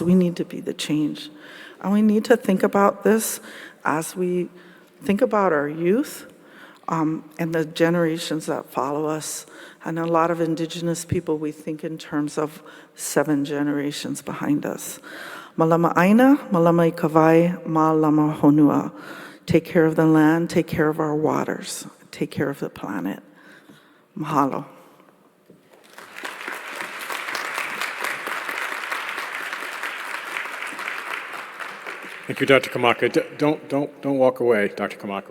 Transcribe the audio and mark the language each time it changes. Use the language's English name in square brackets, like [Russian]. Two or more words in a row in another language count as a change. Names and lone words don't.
[English] We need to be the change. And we need to think about this as we think about our youth, and the generations that follow us. And a lot of Indigenous people, we think in terms of 7 generations behind us. [Hawaiian] Malama aina, malama ikawai, malama honua. [English] Take care of the land, take care of our waters, take care of the planet. Mahalo. Thank you, Dr. Kamaka. Don't walk away, Dr. Kamaka.